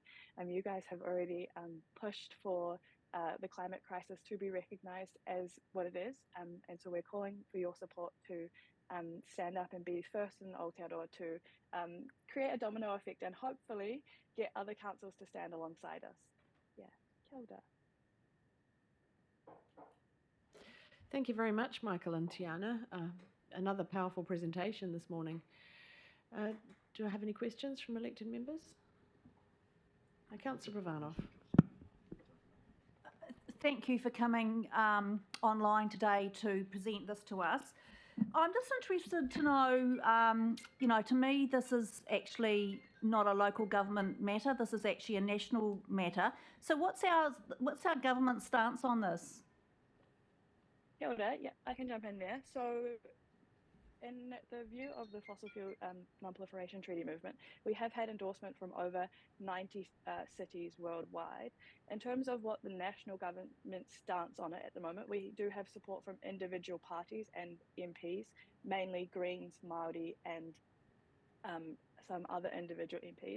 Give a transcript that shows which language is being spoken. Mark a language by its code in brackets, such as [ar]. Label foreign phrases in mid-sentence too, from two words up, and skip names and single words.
[en] You guys have already pushed for the climate crisis to be recognised as what it is, and so we're calling for your support to stand up and be first in Aotearoa to create a domino effect and hopefully get other councils to stand alongside us. Yeah, [mi] kia ora. [en] Thank you very much, Michael and Tiana. Another powerful presentation this morning. Do I have any questions from elected members? Councillor Pravanov. thank you for coming online today to present this to us. I'm just interested to know, to me, this is actually not a local government matter. This is actually a national matter. So what's our government stance on this? [mi] Kia ora, [en] yeah, I can jump in there. So in the view of the Fossil Fuel Non-Proliferation Treaty movement, we have had endorsement from over 90 cities worldwide. In terms of what the national government's stance on it at the moment, we do have support from individual parties and MPs, mainly Greens, Māori, and some other individual MPs.